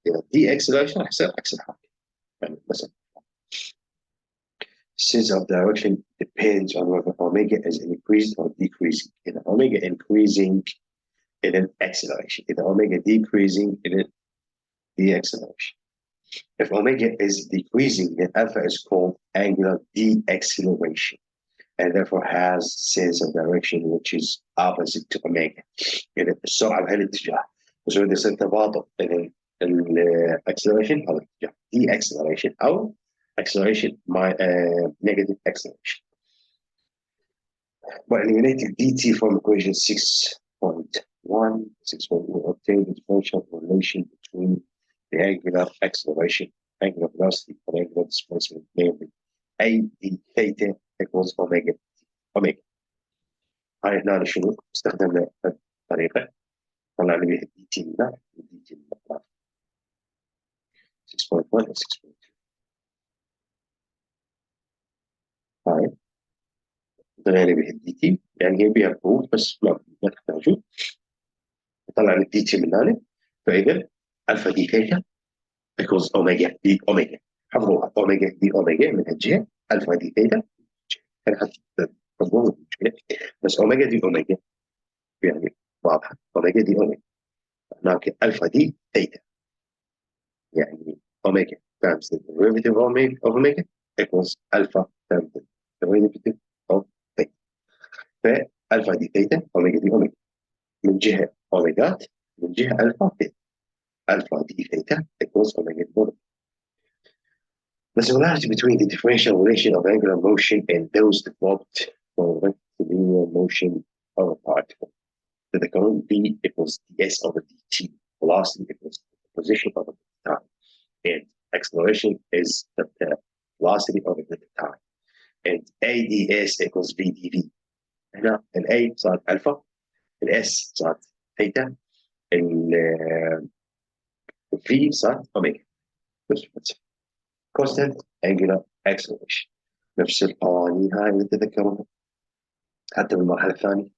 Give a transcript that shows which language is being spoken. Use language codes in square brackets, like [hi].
[ar] إذا دي acceleration راح يصير عكس الحركة. يعني مثلا [en] sense of direction depends on whether omega is increased or decreasing. إذا omega increasing إذا acceleration. إذا omega decreasing إذا deceleration. If omega is decreasing, then alpha is called angular deceleration and therefore has sense of direction which is opposite to omega. [ar] إذا السرعة بهالاتجاه بس إذا يصير تباطؤ إذا الاكسلريشن هذا الاتجاه deceleration أو acceleration negative acceleration. [en] By eliminating dt from equation 6.1, we obtain the differential relation between the angular acceleration, angular velocity, and angular displacement, namely a d theta equals omega. [ar] هاي هنا شنو؟ استخدمنا الطريقة طلعنا بها الدي تي من هنا والدي تي من هنا 6.1 و 6.2. هاي طلعنا بها الدي تي يعني هي بها بروف بس ما تحتاجوا. طلعنا الدي تي من هنا فإذا ألفا دي ثيتا equals اوميجا دي اوميجا. حفظوها اوميجا دي اوميجا من الجهه الفا دي ثيتا انا حفظوها بس اوميجا دي اوميجا يعني واضحه. اوميجا دي اوميجا هناك الفا دي ثيتا يعني اوميجا [en] times the derivative of omega equals alpha times the derivative of theta. [ar] فالفا دي ثيتا اوميجا دي اوميجا من جهه اوميجات من جهه الفا ثيتا. [en] alpha d theta equals omega d omega. The similarity between the differential relation of angular motion and those developed for rectilinear motion of a particle. So the current v equals ds over dt, velocity equals the position over the time, and acceleration is the velocity over the time. And ads equals v dv. [ar] هنا ال a صارت alpha, ال s صارت theta, ال v صارت omega. [en] constant angular acceleration. [ar] نفس القوانين هاي اللي تذكرونها حتى بالمرحله الثانيه.